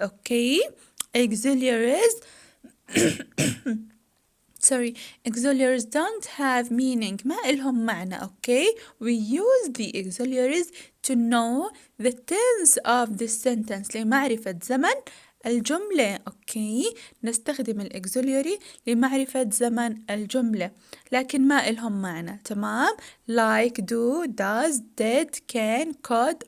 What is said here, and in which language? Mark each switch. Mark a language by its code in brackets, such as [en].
[en] Okay, auxiliaries auxiliaries don't have meaning. [ar] ما إلهم معنى. [en] Okay, we use the auxiliaries to know the tense of the sentence [ar] لمعرفة زمن الجملة. Okay, نستخدم الauxiliary لمعرفة زمن الجملة لكن ما إلهم معنى. تمام؟ [en] like, do, does, did, can, could.